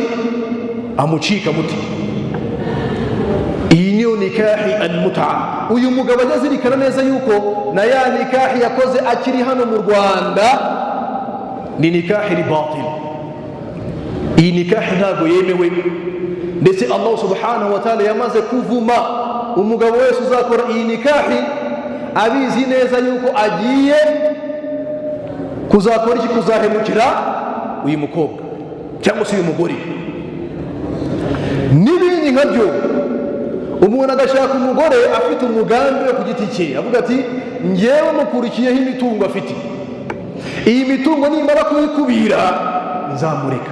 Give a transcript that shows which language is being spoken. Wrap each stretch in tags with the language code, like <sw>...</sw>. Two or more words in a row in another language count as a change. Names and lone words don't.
<rw>amucika muti. iyi niyo nikahi al-mut'a. uyu mugabo ajya azirikana neza yuko na ya nikahi yakoze akiri hano mu Rwanda ni nikahi batil. iyi nikahi ntabwo yemewe, ndetse Allah</rw> <ar>سبحانه وتعالى</ar> <rw>yamaze kuvuma umugabo wese uzakora iyi nikahi abizi neza yuko agiye kuzakora iki? kuzahemukira uyu mukobwa cyangwa se uyu mugore. n'ibindi nkabyo. Umuntu agashaka umugore afite umugambi wo ku giti cye, avuga ati ngewe mukurikiyeho imitungo afite, iyi mitungo nimara kuyikubira nzamureka.</rw>